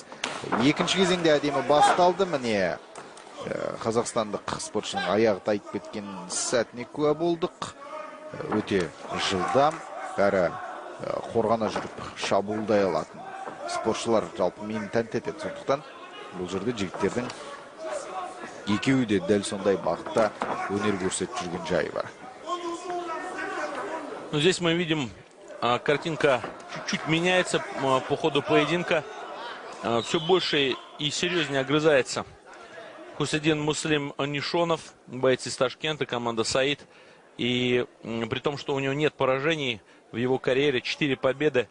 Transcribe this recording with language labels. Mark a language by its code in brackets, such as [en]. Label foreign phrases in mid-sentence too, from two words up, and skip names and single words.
[kk] Екінші кезеңде әдемі басталды. Міне қазақстандық спортшының аяғы тайып кеткен сәтіне куә болдық. Өте жылдам, әрі қорғана жүріп шабуылдай алатын спортшылар жалпы мені тәнті етеді. Сондықтан бұл жерде жігіттердің екеуі де дәл сондай бағытта өнер көрсетіп жүрген жайы бар. [ru] Ну, здесь мы видим, картинка чуть-чуть меняется по ходу поединка. Все больше и серьезнее огрызается Хусейдин Муслим Нишонов, боец из Ташкента, команда Саид. И при том, что у него нет поражений в его карьере, 4 победы.